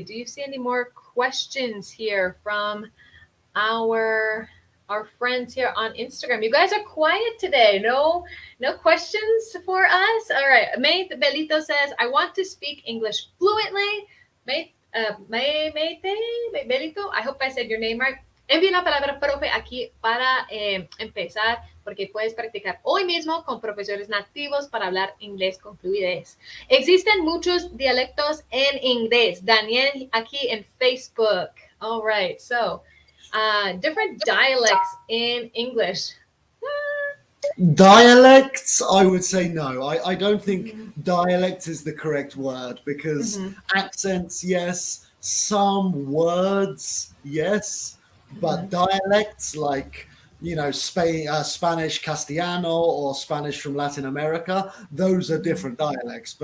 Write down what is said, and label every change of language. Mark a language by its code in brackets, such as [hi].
[en] Do you see any more questions here from our friends here on Instagram? You guys are quiet today. No questions for us. All right. May Belito says, I want to speak English fluently. Belito, I hope I said your name right. [es] Envía la palabra profe aquí para empezar, porque puedes practicar hoy mismo con profesores nativos para hablar inglés con fluidez. Existen muchos dialectos en inglés. Daniel aquí en Facebook. [en] All right. So, different dialects in English. Dialects, I would say no. I don't think dialect is the correct word, because accents, yes, some words, yes, but dialects like, Spanish Castellano or Spanish from Latin America, those are different dialects.